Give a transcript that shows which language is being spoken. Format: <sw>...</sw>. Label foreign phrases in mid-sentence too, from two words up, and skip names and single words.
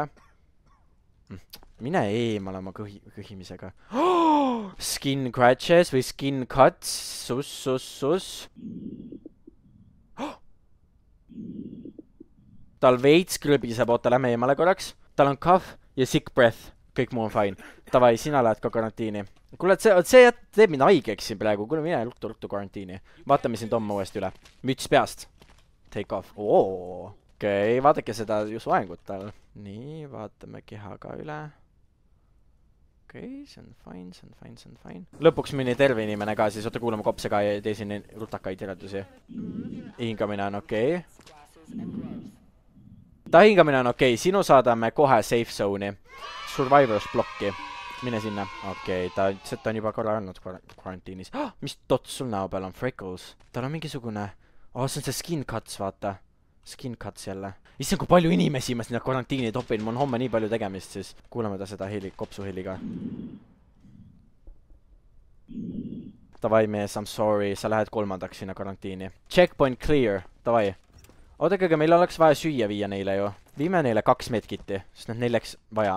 <et>Mine eemale oma kõhimisega.</et> <en>Skin scratches või skin cuts.</en> <et>Sus. Tal veits krõbiseb, oota, lähme eemale korraks. Tal on cough ja</et> <en>sick breath.</en> <et>Kõik muu on fine. Tavai, sina lähed ka karantiini. Kuule, see teeb mind haigeks siin praegu. Kuule, mine ruttu karantiini. Vaatame siin Tom uuesti üle. Müts peast.</et> <en>Take off.</en> <et>Okei, vaadake seda ju soengut tal. Nii, vaatame keha ka üle. okei, see on fine, see on fine, see on fine. Lõpuks mõni terve inimene ka, siis oota kuulama kopse ka ja tee siin rutakaid järeldusi. Hingamine on okei. Ta hingamine on okei, sinu saadame kohe</et> <en>safe zone'i.</en> <et>Survivors blokki. Mine sinna. Okei, ta ütles, et ta on juba korra olnud quarantiinis. Mis dots sul näo peal on? Freckles. Tal on mingisugune... see on see</et> <en>skin cuts,</en> <et>vaata.</et> <en>Skin cuts</en> <et>jälle. Issand, kui palju inimesi ma sinna karantiini topin. Mul on homme nii palju tegemist, siis kuulame ta seda heli, kopsu heliga. Davai, mees,</et> <en>I'm sorry.</en> <et>Sa lähed 3. sinna karantiini.</et> <en>Checkpoint clear. Davai.</en> <et>Oodake, aga meil oleks vaja süüa viia neile ju. Viime neile 2 medkitti, sest need neil läks vaja.</et>